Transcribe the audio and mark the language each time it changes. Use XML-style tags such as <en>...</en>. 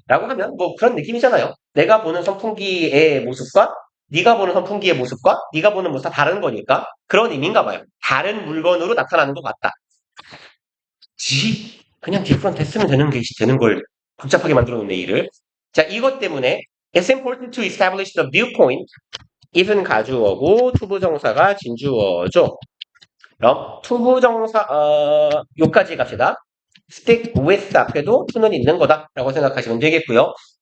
<ko>라고 하면 뭐 그런 느낌이잖아요. 내가 보는 선풍기의 모습과 네가 보는 선풍기의 모습과 네가 보는 모습 다 다른 거니까 그런 의미인가 봐요. 다른 물건으로 나타나는 것 같다. 그냥 different 했으면 되는 걸 복잡하게 만들어 놓네, 일을. 자, 이것 때문에</ko> <en>it's important to establish the viewpoint.</en> <ko>it은 가주어고 투부정사가 진주어죠. 그럼 투부정사 요까지 갑시다.</ko> <en>stick with</en> <ko>앞에도 to는 있는 거다라고 생각하시면 되겠고요.</ko>